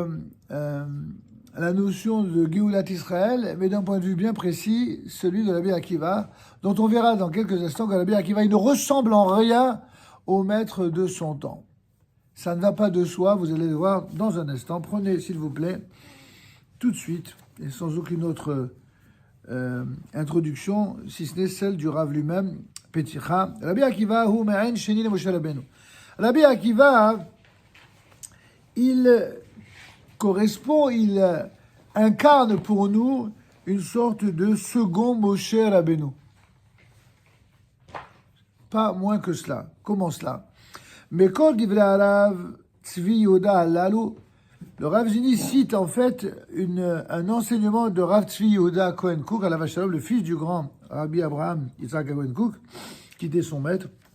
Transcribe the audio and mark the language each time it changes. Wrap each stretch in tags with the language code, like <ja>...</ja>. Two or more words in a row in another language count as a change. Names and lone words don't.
<fr>la notion de</fr> <he>גאולת ישראל,</he> <fr>mais d'un point de vue bien précis, celui de Rabbi Akiva, dont on verra dans quelques instants que Rabbi Akiva, il ne ressemble en rien au maître de son temps. Ça ne va pas de soi, vous allez le voir dans un instant. Prenez, s'il vous plaît, tout de suite, et sans aucune autre introduction, si ce n'est celle du Rav lui-même, Peticha.</fr> <he>רבי עקיבא, הוא מעין שני למשה רבינו.</he> <fr>Rabbi Akiva, il correspond, il incarne pour nous une sorte de second Moshe Rabbeinu. Pas moins que cela. Comment cela? Mais quand Rav Tzvi Yehuda Halalu, le Rav Zini cite en fait un enseignement de Rav Tzvi Yehuda Cohen Cook, à la Vachalom, le fils du grand Rabbi Abraham Yitzhak Cohen Cook, qui était son maître.</fr>